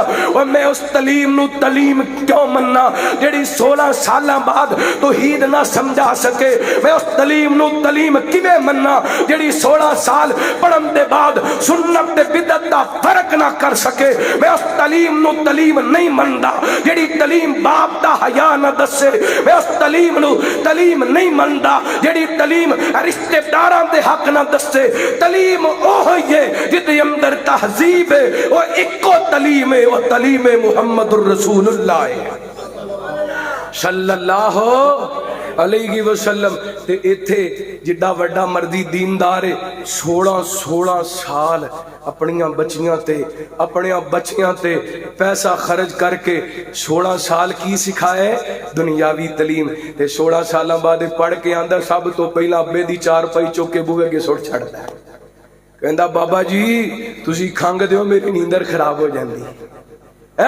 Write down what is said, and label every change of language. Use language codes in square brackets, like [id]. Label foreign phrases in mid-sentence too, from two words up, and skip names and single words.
[pa] اور میں اس تعلیم نوں تعلیم کیوں منناں جیہڑی 16 سال بعد توحید نہ سمجھا سکے، میں اس تعلیم نوں تعلیم کِویں منناں جیہڑی 16 سال پڑھن دے بعد سنت تے بدعت دا فرق نہ کر سکے، میں اس تعلیم نوں تعلیم نہیں مندا جیہڑی تعلیم باپ دا حیا نہ دسے، میں اس تعلیم نوں تعلیم نہیں مندا جیہڑی تعلیم رشتہ داراں دے حق نہ دسے. تعلیم اوہ ہے جدے اندر تہذیب ہے، وہ اکو تعلیم ہے، وہ تعلیم [ar] محمد رسول الله صلى الله عليه وسلم. [pa] تے ایتھے جیڈا وڈا مردی دیندار ہے 16 سال اپنیاں بچیاں تے اپنے بچیاں تے پیسہ خرچ کرکے 16 سال کی سکھائے دنیاوی تعلیم تے 16 سال بعد پڑھ کے آندا سب تو پہلا ابے دی 4 پائی چک کے بوہے کے سٹ چھڈدا ہے، کہندا بابا جی تسی کھنگ دیو میری نیندر خراب ہو جاندی ہے.